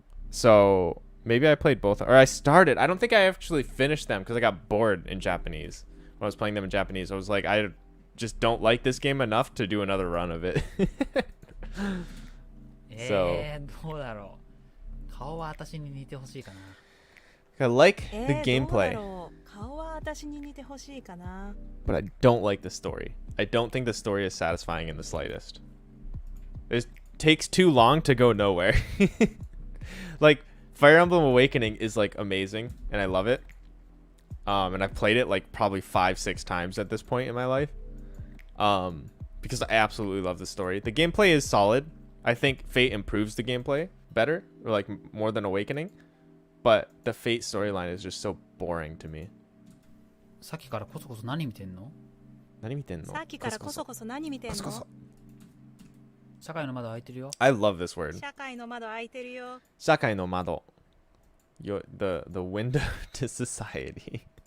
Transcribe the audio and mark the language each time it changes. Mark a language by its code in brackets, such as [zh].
[en] So maybe I played both, or I started. I don't think I actually finished them because I got bored in Japanese when I was playing them in Japanese. I was like, I just don't like this game enough to do another run of it. [ja] どうだろう。顔は私に似てほしいかな。 [en] I like the gameplay, [ja] 顔は私に似てほしいかな。 [en] but I don't like the story. I don't think the story is satisfying in the slightest. It takes too long to go nowhere. Like Fire Emblem Awakening is like amazing and I love it. And I've played it like probably 5-6 times at this point in my life. Because I absolutely love the story. The gameplay is solid. I think Fate improves the gameplay better, or like more than Awakening. But the Fate storyline is just so boring to me. [ja] さっきからコソコソ何見てんの？何見てんの？さっきからコソコソ何見てんの？社会の窓開いてるよ。 [en] I love this word. [ja] 社会の窓開いてるよ。社会の窓. [en] The window to society.